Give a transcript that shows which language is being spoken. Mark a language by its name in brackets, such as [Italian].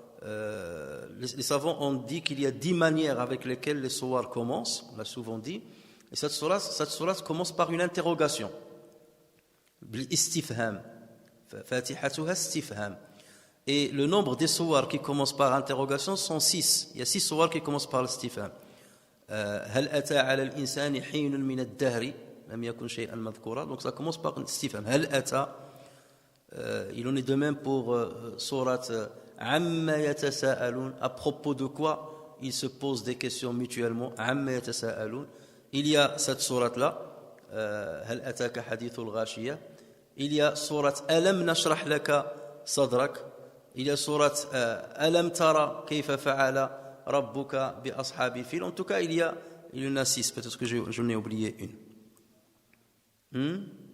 [French] les savants ont dit qu'il y a 10 manières avec lesquelles les sourates commencent, on l'a souvent dit, et cette sourate commence par une interrogation. Istifham. Fatihatuha istifham. Et le nombre des sourates qui commencent par interrogation sont 6. Il y a 6 sourates qui commencent par l'istifham. [Arabic] هل أتى على الإنسان حين من الدهر لم يكن شيئا مذكورا. [French] Donc ça commence par istifham. [Arabic] هل أتى. [French] Il en est de même pour sourate [Arabic] عما يتساءلون. [French] À propos de quoi ils se posent des questions mutuellement. [Arabic] عما يتساءلون. [French] Il y a cette sourate là. [Arabic] هل أتاك حديث الغاشية. [French] Il y a sourate [Arabic] ألم نشرح لك صدرك. [French] Il y a sourate [Arabic] ألم ترى كيف فعل ربك بأصحاب الفيل. [French] En tout cas, il y en a 6. Peut-être que j'en ai oublié une.